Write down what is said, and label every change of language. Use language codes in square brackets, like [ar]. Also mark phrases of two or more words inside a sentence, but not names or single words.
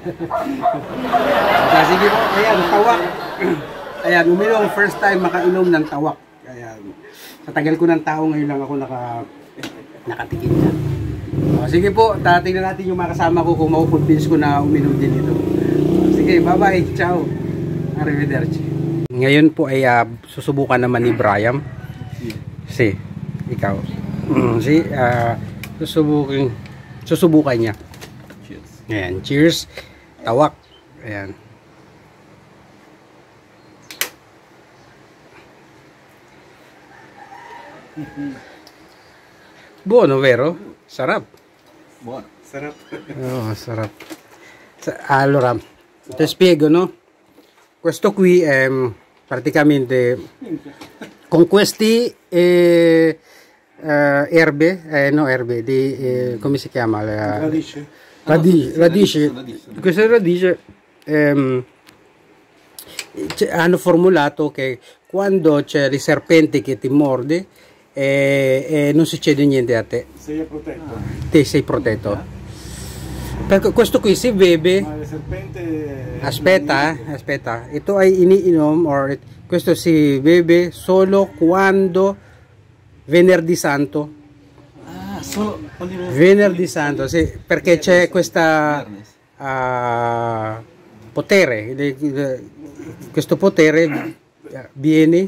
[tl] Sige po, ayan, tawak. Ayan, uminom, [en] first time [tl] makainom ng tawak. Ayan. Sa tagal ko ng tao, ngayon lang ako nakatikim na. Sige po, tingnan natin yung mga kasama ko kung makukonvince ko na uminom din ito. Sige, bye-bye, [it] ciao. Arrivederci. [tl] Ngayon po ay susubukan naman ni Brian. Si, ikaw. Susubukan niya. [en] Cheers. [tl] Ayan, cheers. Tawak. Ayan. [it] Buono, vero? [tl] Sarap. [it] Buono. [tl] Sarap. Oh, sarap. [it] Allora, ti spiego, no? Questo qui è praticamente con questi erbe di come si chiama? Radice. Queste radici hanno formulato che quando c'è il serpente che ti morde non succede niente a te. Sei protetto. Te sei protetto. Perché questo qui si beve. Ma il serpente. Aspetta. [tl] Ito ay iniinom [it] questo si beve solo quando Venerdì Santo. Solo Venerdì Santo, sì, perché c'è questa potere, questo potere viene.